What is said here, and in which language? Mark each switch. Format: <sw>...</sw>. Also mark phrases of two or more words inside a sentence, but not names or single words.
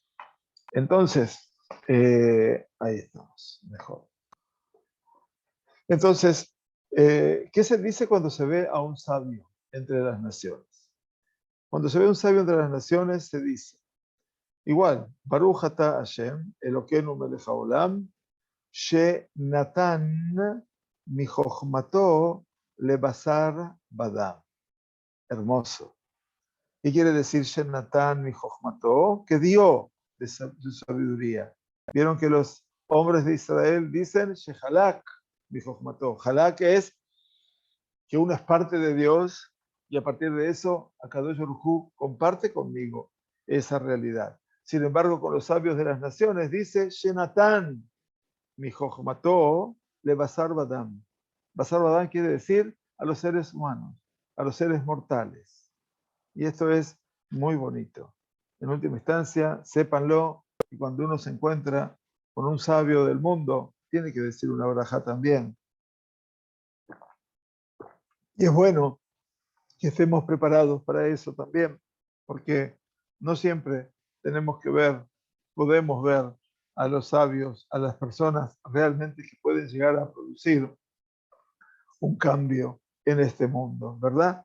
<es>Entonces, ahí estamos, mejor. Entonces, ¿qué se dice cuando se ve a un sabio entre las naciones? Cuando se ve a un sabio entre las naciones, se dice, igual,</es> <he>ברוך אתה השם, אלקינו מלך העולם, נתן מחכמתו לבשר ודם.</he> <es>Hermoso. ¿Qué quiere decir</es> <he>נתן מחכמתו?</he> <es>Que dio de su sabiduría. Vieron que los hombres de Israel dicen</es> <he>שחלק מחכמתו.</he> <es>Halak es que uno es parte de Dios y a partir de eso,</es> <he>הקדוש ברוך הוא</he> <es>comparte conmigo esa realidad. Sin embargo, con los sabios de las naciones dice</es> <he>שנתן מחכמתו לבשר ודם. בשר ודם</he> <es>quiere decir a los seres humanos, a los seres mortales. Y esto es muy bonito. En última instancia, sépanlo, y cuando uno se encuentra con un sabio del mundo, tiene que decir una braja también. Y es bueno que estemos preparados para eso también, porque no siempre tenemos que ver, podemos ver a los sabios, a las personas realmente que pueden llegar a producir un cambio en este mundo, ¿verdad?</es>